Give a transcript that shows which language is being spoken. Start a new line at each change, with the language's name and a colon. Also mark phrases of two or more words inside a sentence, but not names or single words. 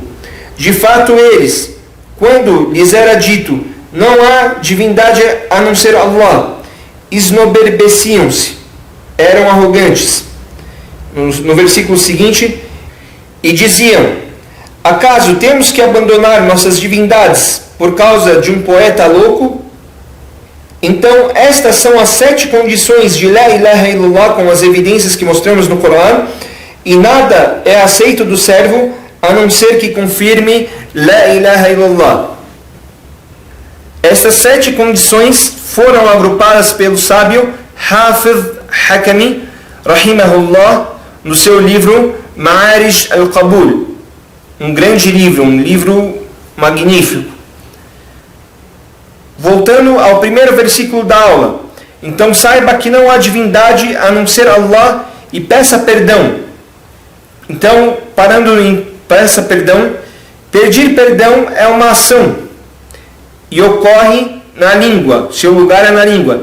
Portuguese: De fato eles, quando lhes era dito: não há divindade a não ser Allah, esnoberbeciam-se, eram arrogantes. No versículo seguinte, e diziam: acaso temos que abandonar nossas divindades por causa de um poeta louco? Então estas são as 7 condições de
Arabic: لا إله إلا الله,
Portuguese: com as evidências que mostramos no Corão, e nada é aceito do servo a não ser que confirme
Arabic: لا إله إلا الله.
Portuguese: Estas 7 condições foram agrupadas pelo sábio Hafiz Hakami rahimahullah no seu livro Ma'arij al-Qabul, um grande livro, um livro magnífico. Voltando ao primeiro versículo da aula: então saiba que não há divindade a não ser Allah e peça perdão. Então, parando em peça perdão, pedir perdão é uma ação e ocorre na língua, seu lugar é na língua.